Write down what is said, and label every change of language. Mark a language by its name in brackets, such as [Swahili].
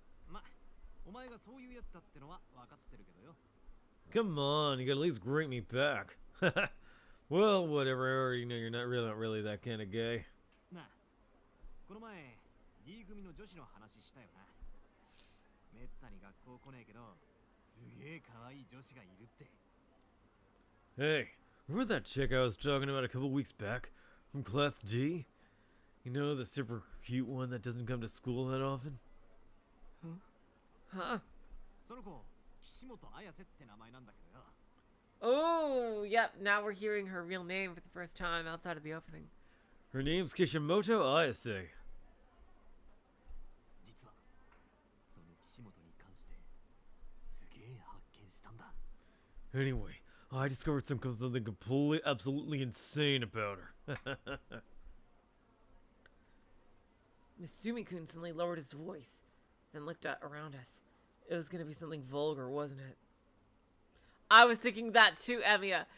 [Japanese] ま、お前がそういうやつだってのは分かってるけどよ。 [English] Come on, you gotta at least greet me back. Well, whatever, I already know you're not really that kind of guy. [Japanese] なあ、この前 D 組の女子の話したよな。めったに学校来ねえけど、すげえ可愛い女子がいるって。 [English] Hey, remember that chick I was talking about a couple weeks back? From Class D? You know, the super cute one that doesn't come to school that often? Huh? [Japanese] その子、岸本綾瀬って名前なんだけどよ。 [English] Oh, yep, now we're hearing her real name for the first time outside of the opening. Her name's Kishimoto Ayase. [Japanese] 実は、その岸本に関して、すげえ発見したんだ。 [English] Anyway, I discovered something completely, absolutely insane about her. Misumi-kun suddenly lowered his voice, then looked around us. It was going to be something vulgar, wasn't it? I was thinking that too, Emiya.